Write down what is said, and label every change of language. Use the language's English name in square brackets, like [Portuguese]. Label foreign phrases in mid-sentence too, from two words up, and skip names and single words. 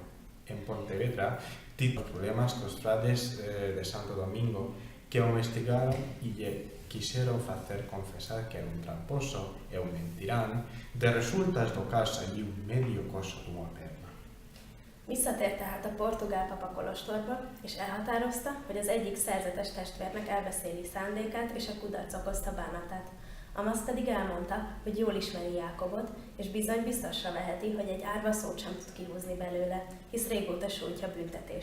[Galician] En Pontevedra tivo problemas cos frades de Santo Domingo que o investigaron e lle quixeron facer confesar que era un tramposo e un mentirán, de resultas do caso saiu medio coso dunha perna. [Hungarian] Visszatért tehát a portugál papa kolostorba, és elhatározta, hogy az egyik szerzetes testvérnek elbeszéli szándékát, és a kudarc okozta bánatát. Amaz pedig elmondta, hogy jól ismeri Jákobot, és bizony biztosra veheti, hogy egy árva szót sem tud kihúzni belőle, hisz régóta sújtja büntetés.